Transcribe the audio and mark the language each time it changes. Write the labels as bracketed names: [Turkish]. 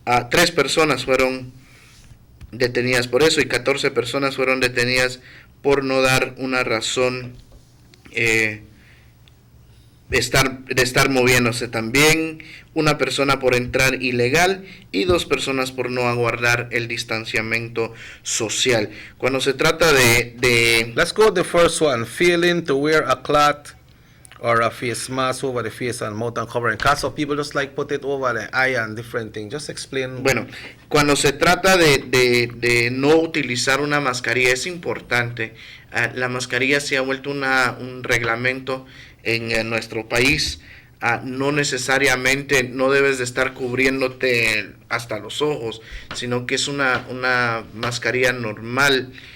[Spanish] 3 personas fueron detenidas por eso y 14 personas fueron detenidas por no dar una razón de estar moviéndose. También una persona por entrar ilegal y 2 personas por no aguardar el distanciamiento social. Cuando se trata de [English] Let's go to the first one. Failing to wear a cloth or a face mask over the face and mouth and covering. Because some people just like put it over the eye and different things. Just explain. [Spanish] Bueno, cuando se trata de no utilizar una mascarilla es importante. La mascarilla se ha vuelto un reglamento en nuestro país. No necesariamente no debes de estar cubriéndote hasta los ojos, sino que es una mascarilla normal.